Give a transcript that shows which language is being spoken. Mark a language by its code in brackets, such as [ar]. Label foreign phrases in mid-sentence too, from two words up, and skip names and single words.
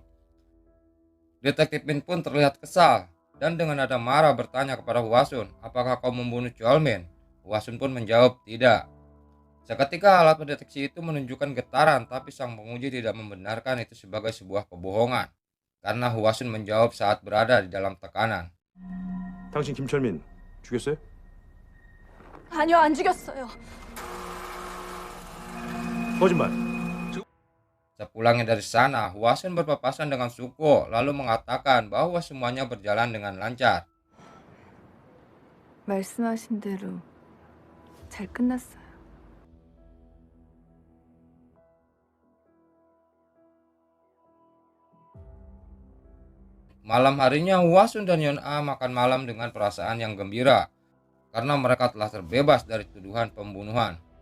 [id] Detektif Min pun terlihat kesal dan dengan nada marah bertanya kepada Hwasun, "Apakah kau membunuh Jolmin?" Hwasun pun menjawab tidak. Seketika alat pendeteksi itu menunjukkan getaran, tapi sang penguji tidak membenarkan itu sebagai sebuah kebohongan, karena Hwasun menjawab saat berada di dalam tekanan. [ko] 당신 김철민 죽였어요? 아니요, 안 죽였어요. 거짓말. [id] Sepulangnya dari sana, Hwasun berpapasan dengan Sugo lalu mengatakan bahwa semuanya berjalan dengan lancar. [ko] 말씀하신 대로 잘 끝났어요. [id] Malam harinya, Hwasun dan Yun-ah makan malam dengan perasaan yang gembira karena mereka telah terbebas dari tuduhan pembunuhan.